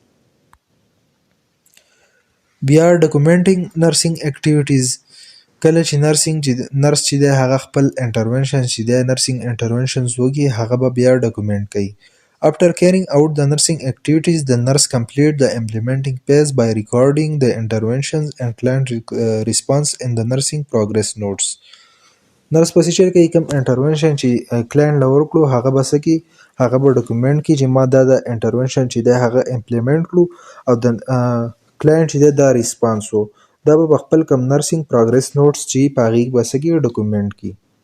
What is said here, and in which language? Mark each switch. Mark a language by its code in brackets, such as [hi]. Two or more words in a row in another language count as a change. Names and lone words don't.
[en] بیا documenting nursing activities. [ps] کله چې نرس چې دی هغه خپل انټرونشن چې دی [en] nursing interventions [ps] وکړي، هغه به بیا ډاکومنټ کوي. [en] After carrying out the nursing activities, the nurse complete the implementing phase by recording the interventions and client response in the nursing progress notes. [ps] نرس په څه کوي، کوم انټرونشن چې کلاینټ له ورکړو هغه به څه کوي، هغه به ډاکومنټ کړي چې ما دا د انټرونشن چې دی هغه امپلیمنټ کړو، او د کلاینټ چې دی دا ریسپانس و، دا به خپل کوم [en] nursing progress notes [ps] چې په هغې به څه کړي، ډاکومنټ کړي.